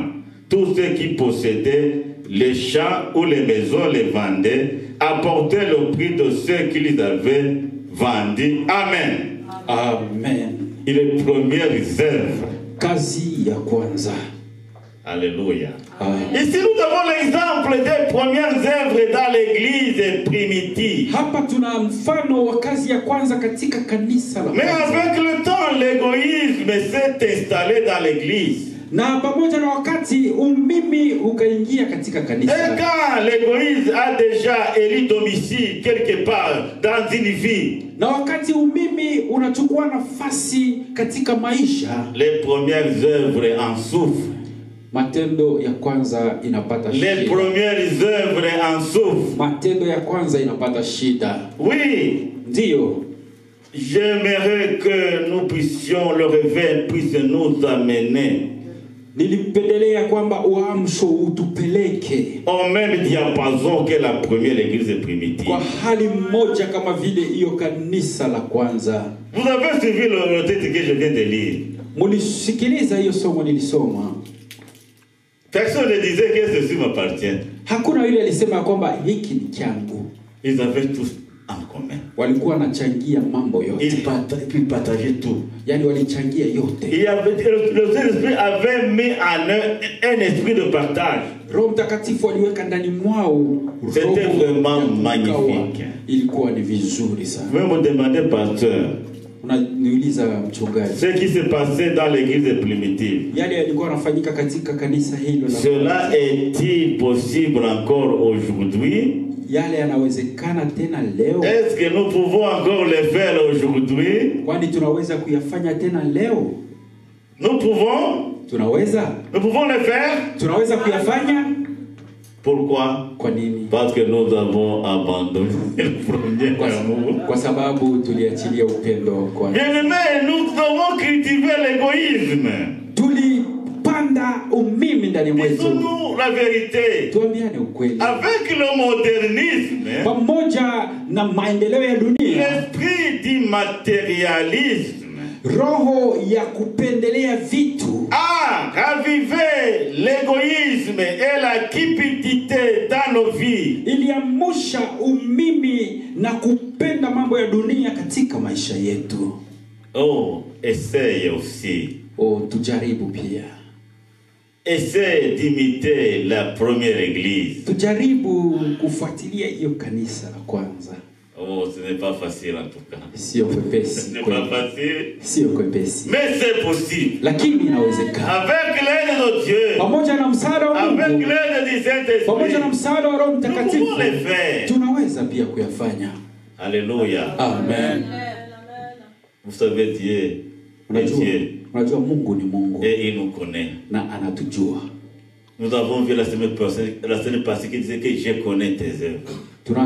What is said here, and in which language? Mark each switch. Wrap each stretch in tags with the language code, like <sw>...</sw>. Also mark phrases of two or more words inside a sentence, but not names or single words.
<fr>Tous ceux qui possédaient les champs ou les maisons les vendaient, apportaient le prix de ceux qui les avaient vendus. Amen. Amen. Et les premières œuvres.</fr> <sw>Kazi ya kwanza.</sw> <fr>Alléluia. Amen. Ici nous avons l'exemple des premières œuvres dans l'église primitive.</fr> <sw>Hapa tuna mfano wa kazi ya kwanza katika kanisa la.</sw> <fr>Mais avec le temps, l'égoïsme s'est installé dans l'église.</fr> <sw>Na pamoja na wakati umimi ukaingia katika kanisa.</sw> <fr>Et quand l'égoïsme a déjà élu domicile quelque part dans une vie,</fr> <sw>na wakati umimi unachukua nafasi katika maisha,</sw> <fr>les premières œuvres en souffrent.</fr> <sw>Matendo ya kwanza inapata shida.</sw> <fr>Les premières œuvres en souffrent.</fr> <sw>Matendo ya kwanza inapata shida.</sw> <fr>Oui.</fr> <sw>Ndio.</sw> <fr>J'aimerais que nous puissions, le réveil puisse nous amener.</fr> <sw>Nilipendelea kwamba uamsho utupeleke</sw> <fr>au même diapason que la première église primitive.</fr> <sw>Kwa hali moja kama vile hiyo kanisa la kwanza.</sw> <fr>Vous avez suivi le texte que je viens de lire.</fr> <sw>Mulisikiliza hiyo somo nilisoma.</sw> <fr>Personne ne disait que ceci m'appartient.</fr> <sw>Hakuna yule alisema kwamba hiki ni changu.</sw> <fr>Ils avaient tous en commun.</fr> <sw>Walikuwa wanachangia mambo yote.</sw> <fr>Ils partageaient tout.</fr> <sw>Yani walichangia yote.</sw> <fr>Il y avait, le Saint-Esprit avait mis en eux un esprit de partage.</fr> <sw>Roho Mtakatifu aliweka ndani mwao.</sw> <fr>C'était vraiment magnifique.</fr> <sw>Ilikuwa ni vizuri sana.</sw> <fr>Vous me demandez, pasteur,</fr> <sw>unaniuliza mchungaji,</sw> <fr>ce qui s'est passé dans l'église primitive,</fr> <sw>yale yalikuwa yanafanyika katika kanisa hilo la.</sw> <fr>Cela est-il possible encore aujourd'hui?</fr> <sw>Yale yanawezekana tena leo?</sw> <fr>Est-ce que nous pouvons encore le faire aujourd'hui?</fr> <sw>Kwani tunaweza kuyafanya tena leo?</sw> <fr>Nous pouvons?</fr> <sw>Tunaweza?</sw> <fr>Nous pouvons le faire?</fr> <sw>Tunaweza kuyafanya?</sw> <fr>Pourquoi?</fr> <sw>Kwa nini?</sw> <fr>Parce que nous avons abandonné le premier amour.</fr> <sw>Kwa sababu tuliachilia upendo kwa.</sw> <fr>Bien-aimés, nous avons cultivé l'égoïsme.</fr> <sw>Tulipanda umimi ndani mwetu.</sw> <fr>Disons-nous la vérité.</fr> <sw>Tuambiane ukweli.</sw> <fr>Avec le modernisme,</fr> <sw>pamoja na maendeleo ya dunia,</sw> <fr>l'esprit du matérialisme,</fr> <sw>roho ya kupendelea vitu,</sw> <fr>a ravivé l'égoïsme et la cupidité dans nos vies.</fr> <sw>iliamusha umimi na kupenda mambo ya dunia katika maisha yetu.</sw> <fr>Oh, essaye aussi.</fr> <sw>Tujaribu pia.</sw> <fr>Essaye d'imiter la première église.</fr> <sw>Tujaribu kufuatilia hiyo kanisa la kwanza.</sw> <fr>Oh, ce n'est pas facile en tout cas.</fr> <sw>Sio kwepesi.</sw> <fr>Ce n'est pas facile.</fr> <sw>Sio kwepesi.</sw> <fr>Mais c'est possible.</fr> <sw>Lakini inawezekana.</sw> <fr>Avec l'aide de Dieu.</fr> <sw>Pamoja na msaada wa Mungu.</sw> <fr>Avec l'aide du Saint-Esprit.</fr> <sw>Pamoja na msaada wa Roho</sw> <fr>Nous</fr> <sw>Mtakatifu.</sw> <fr>pouvons le faire.</fr> <sw>Tunaweza pia kuyafanya.</sw> <fr>Alléluia. Amen. Vous savez Dieu.</fr> <sw>Unajua Mungu ni Mungu.</sw> <fr>Et il nous connaît.</fr> <sw>Na anatujua.</sw> <fr>Nous avons vu la semaine passée qui disait que je connais tes œuvres.</fr>